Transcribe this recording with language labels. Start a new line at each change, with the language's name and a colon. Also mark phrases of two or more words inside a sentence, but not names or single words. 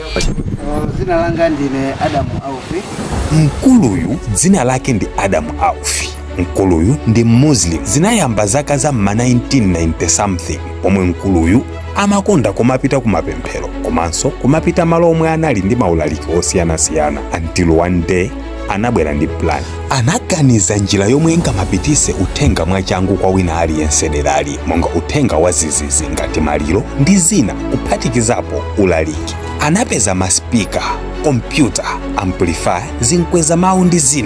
Nyanja: Dzina langa ndine Adamu Aufi. Mkuluyu dzina lake ndi Adamu Aufi. Mkuluyu ndi Muslim. Zinayamba zaka za 1990 something, pomwe mkuluyu amakonda kumapita kumapemphero komanso kumapita malo omwe anali ndi maulaliki osiyanasiyana,
English: until one day
Nyanja: anabwera ndi plan. Anaganiza njira yomwe ingamapitise uthenga mwachangu kwa wina aliyense derali, monga uthenga wa zizizi ngati maliro ndi zina, kuphatikizapo ulaliki. Anapeza maspika, kompyuta, amplifier, zinkweza mawu ndi zina.